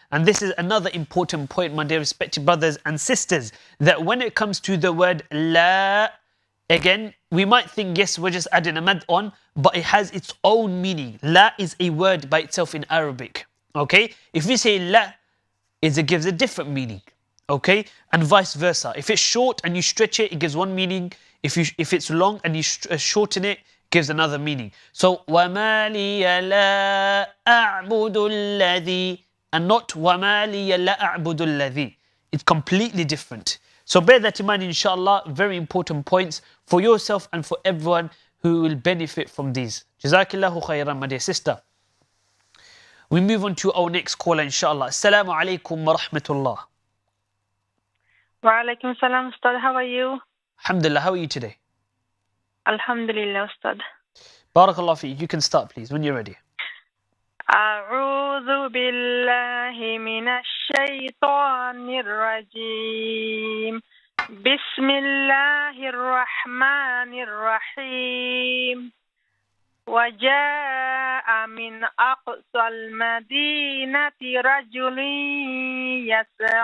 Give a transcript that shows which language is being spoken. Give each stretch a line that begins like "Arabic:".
English: And this is another important point, my dear respected brothers and sisters, that when it comes to the word la, again, we might think, yes, we're just adding a mad on, but it has its own meaning. La is a word by itself in Arabic. Okay? If we say la, it gives a different meaning. Okay? And vice versa. If it's short and you stretch it, it gives one meaning. If it's long and you shorten it, it gives another meaning. So,
Arabic: وَمَا لِيَ لَا أَعْبُدُ الَّذِي,
English: and not
Arabic: وَمَا لِيَ لَا أَعْبُدُ الَّذِي.
English: It's completely different. So bear that in mind, inshallah. Very important points for yourself and for everyone who will benefit from these.
Arabic: Jazakillahu khairan,
English: my dear sister. We move on to our next caller, inshallah.
Arabic: Assalamu alaikum wa rahmatullah. Wa alaikum salam, Ustad.
English: How are you? Alhamdulillah, how are you today?
Arabic: Alhamdulillah, Ustad. Barakallah fi.
English: You can start, please, when you're ready.
Arabic: أعوذ بالله من الشيطان الرجيم بسم الله الرحمن الرحيم وجاء من أقصى المدينة رجل يسعى.